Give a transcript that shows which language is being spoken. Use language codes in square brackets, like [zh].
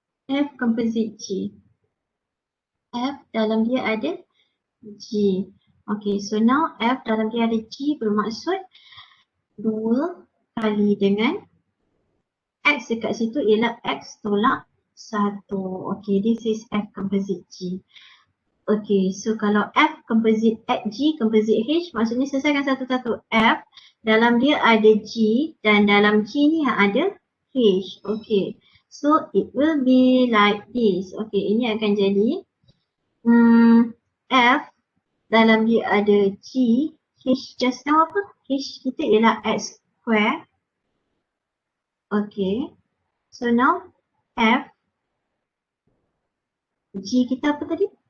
[ms] F composite G. F dalam dia ada G. [en] Okay, so now [ms] F dalam dia ada G bermaksud 2 kali dengan X dekat situ ialah X tolak 1. [en] Okay, this is F composite G. [ms] Okay, so kalau F composite G composite H maksudnya selesaikan satu-satu F. Dalam dia ada G dan dalam G ni ada H. [en] Okay, so it will be like this. [ms] Okay, ini akan jadi F dalam dia ada G. H [en] just now [ms] apa? H kita ialah X square. Okay, so now F G kita apa tadi?